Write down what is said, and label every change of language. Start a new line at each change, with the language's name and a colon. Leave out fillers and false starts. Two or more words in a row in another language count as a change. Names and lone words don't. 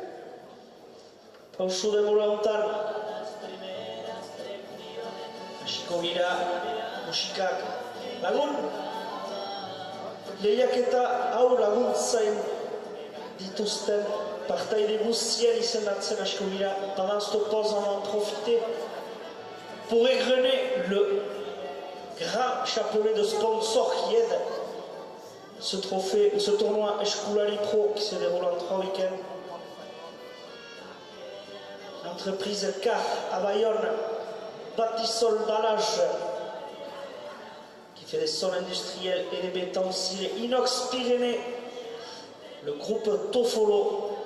Basque: Pausu denbora hontan. Hasiko gira, musikak lagun. Lehiaketa hau laguntzain dituzten partaide guztien izendatzen hasiko gira.
French: Pendant cette pause, on va en profiter pour égrener le grand chapelet de sponsors qui aide ce trophée, ce tournoi Esculari Pro qui se déroule en 3 week-ends. L'entreprise K à Bayonne, Batisol Balage, qui fait des sols industriels et des bétons scellés inox Pyrénées, le groupe Tofolo,